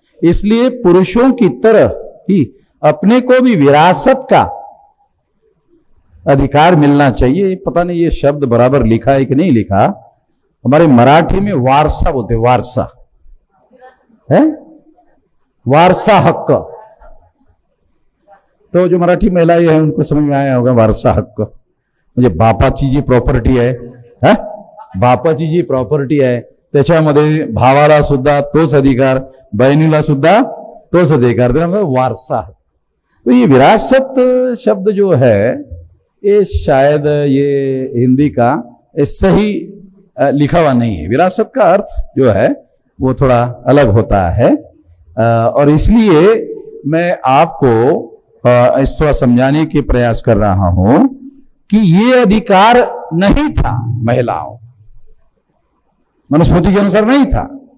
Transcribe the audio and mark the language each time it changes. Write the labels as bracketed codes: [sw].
[hi] इसलिए पुरुषों की तरह ही अपने को भी विरासत का अधिकार मिलना चाहिए। पता नहीं ये शब्द बराबर लिखा है कि नहीं लिखा, हमारे मराठी में वारसा बोलते, वारसा है, वारसा हक्क। तो जो मराठी महिलाएं हैं उनको समझ में आया होगा [mr] वारसा हक्क म्हणजे बापाची जी प्रॉपर्टी आहे, बापाची जी प्रॉपर्टी आहे त्याच्यामध्ये भावाला सुद्धा तोच अधिकार, बहिणीला सुद्धा तोच अधिकार, वारसा। [hi] तो ये विरासत शब्द जो है ये शायद ये हिंदी का सही लिखा हुआ नहीं है। विरासत का अर्थ जो है वो थोड़ा अलग होता है, और इसलिए मैं आपको इस थोड़ा समझाने के प्रयास कर रहा हूं कि ये अधिकार नहीं था महिलाओं, मनुस्मृति के अनुसार नहीं था।